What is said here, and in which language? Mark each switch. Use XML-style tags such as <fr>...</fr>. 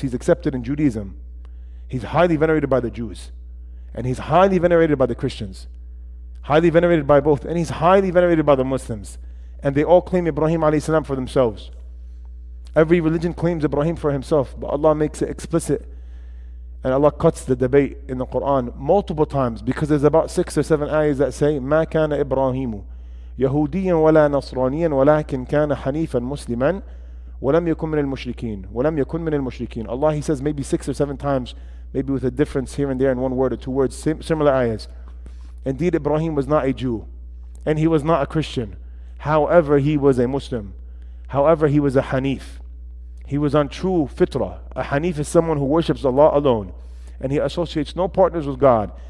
<en>He's accepted in Judaism. He's highly venerated by the Jews. And he's highly venerated by the Christians. Highly venerated by both. And he's highly venerated by the Muslims. And they all claim Ibrahim alayhi salam for themselves. Every religion claims Ibrahim for himself, but Allah makes it explicit. And Allah cuts the debate in the Quran multiple times, because there's about 6 or 7 ayahs that say,</en> <ar>مَا كَانَ إِبْرَاهِيمُ يَهُودِيًّا وَلَا نَصْرَانِيًّا وَلَكِنْ كَانَ حَنِيفًا مُسْلِمًا وَلَمْ يَكُنْ مِنَ الْمُشْرِكِينَ</ar> <en>وَلَمْ يَكُنْ مِنَ الْمُشْرِكِينَ. Allah, He says maybe 6 or 7 times, maybe with a difference here and there in 1 word or 2 words, similar ayahs. Indeed, Ibrahim was not a Jew, and he was not a Christian. However, he was a Muslim. However, he was a Hanif. He was on true fitrah. A Hanif is someone who worships Allah alone, and he associates no partners with God.</en>